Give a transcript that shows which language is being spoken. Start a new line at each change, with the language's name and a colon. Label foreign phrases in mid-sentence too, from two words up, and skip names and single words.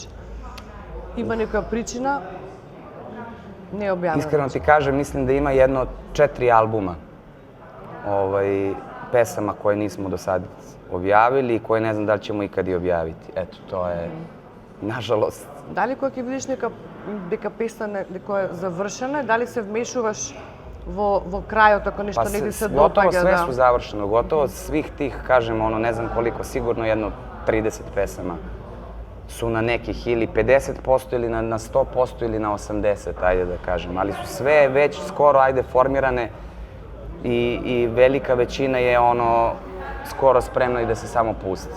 Macedonian: Има нека причина не е објавена?
Serbian: Iskreno ti kažem, mislim da ima jedno 4 albuma pesama koje nismo do sad objavili i koje ne znam da li ćemo ikad i objaviti. Eto, to je, nažalost.
Macedonian: Дали кога ќе видиш дека песна дека е завршена, дали се вмешуваш во крајот ако нешто не ти се
Serbian: Gotovo
Macedonian: допаѓа?
Serbian: sve su završeno, gotovo svih tih, kažem, ne znam koliko, sigurno jedno 30 pesama su na nekih ili 50% ili na 100% ili na 80%, ajde da kažem, ali su sve već skoro, ajde, formirane i velika većina je skoro spremna i da se samo pusti.